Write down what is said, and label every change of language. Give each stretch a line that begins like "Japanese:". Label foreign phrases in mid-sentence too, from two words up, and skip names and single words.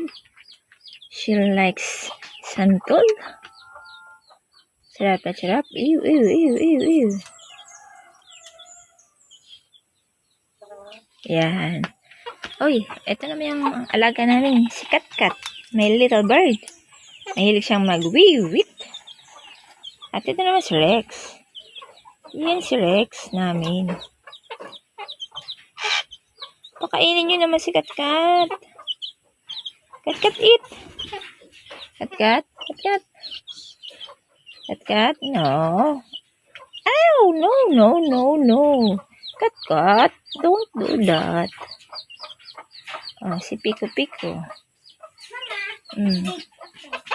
English: She likes santol.
Filipino: Sarap na sarap. Ew. Yan. Uy, ito naman yung alaga namin, si Katkat.
English: My little bird.
Filipino: Mahilig siyang mag-wiwit. At ito naman si Rex. Yan si Rex namin. Pakainin nyo naman si Katkat.
English: Katkat, eat. Katkat. Katkat, no. Ow, no. Katkat, don't do that.
Filipino: Oh, si Pico.